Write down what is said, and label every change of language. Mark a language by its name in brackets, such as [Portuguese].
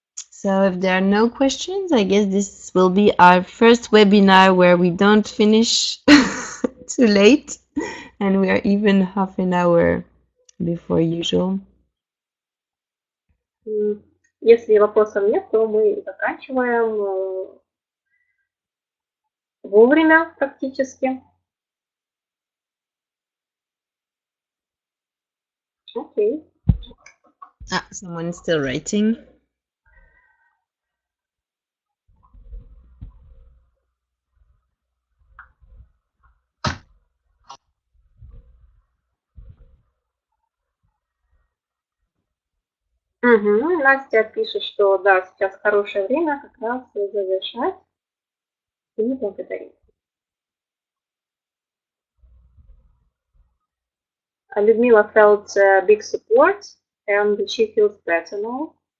[English] So if there are no questions, I guess this will be our first webinar where we don't finish too late and we are even half an hour before usual. [Russian] Если вопросов нет, то мы заканчиваем вовремя практически. [English] Okay. Someone's still writing. [Russian] Настя пишет, что да, сейчас хорошее время как раз завершать и благодарить. [English] Людмила felt big support and she feels better now.